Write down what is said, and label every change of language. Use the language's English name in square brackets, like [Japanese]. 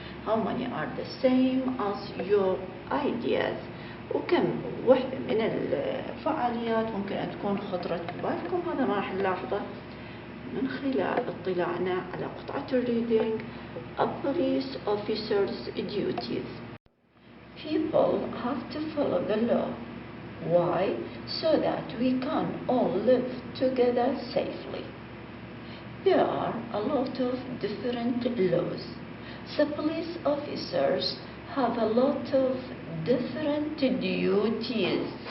[English] How many are the same as your ideas? [Arabic] وكم واحدة من الفعاليات ممكن أن تكون خطرت ببالكم؟ هذا ما راح نلاحظه من خلال اطلاعنا على قطعة الريدينج. [English] A police officer's duties. People have to follow the law. Why? So that we can all live together safely. There are a lot of different laws. The police officers have a lot of different duties.